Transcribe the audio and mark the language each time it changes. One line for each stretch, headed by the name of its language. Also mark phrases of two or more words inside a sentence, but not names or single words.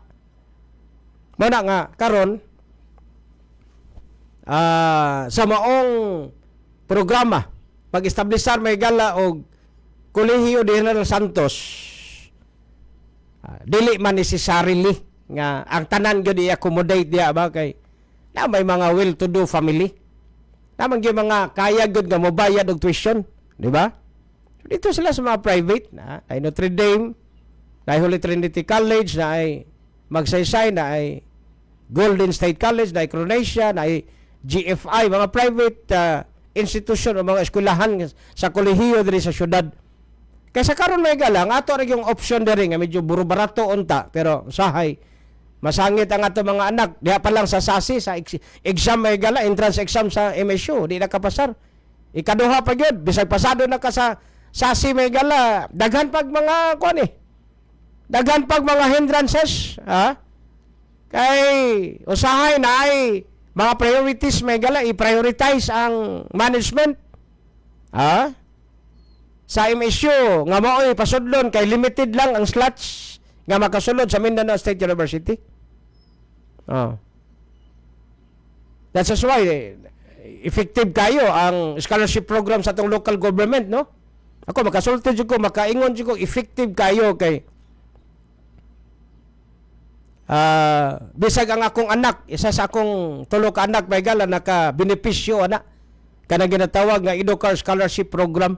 Cebuano: Mana nga karon sa maong programa pag-establishar may gala og Kolehiyo General Santos, dili man necessarily nga ang tanan gyud i-accommodate diya ba kay na may mga
English: well-to-do family.
Cebuano: Namang gyud mga kaya gyud nga mobayad og tuition, di ba? So, dito sila sa mga private na ay Notre Dame, na ay Holy Trinity College, na ay Magsaysay, na ay Golden State College, na ay Cronacia, na ay GFI, mga
English: private institution
Cebuano: o mga eskwelahan sa kolehiyo diri sa syudad. Kaysa karon may galang ato ra yung option diri nga medyo buro-barato unta pero usahay masangit ang ato mga anak diha pa lang sa SASI sa exam may gala
English: entrance exam
Cebuano: sa MSU di na kapasar. Ikaduha pa gyud bisag pasado na ka sa SASI may gala daghan pag mga kuan daghan pag mga hindrances kay usahay na ay mga priorities may gala i-prioritize ang management sa MSU nga mao'y pasudlon kay limited lang ang slots nga makasulod sa Mindanao State University.
English: That's why effective
Cebuano: kayo ang
English: scholarship program
Cebuano: sa atong
English: local government, no?
Cebuano: Ako makasulti jud ko, makaingon jud ko effective kayo kay bisag ang akong anak, isa sa akong tulo ka anak may gala naka-benepisyo ana kanang ginatawag nga Educar Scholarship Program.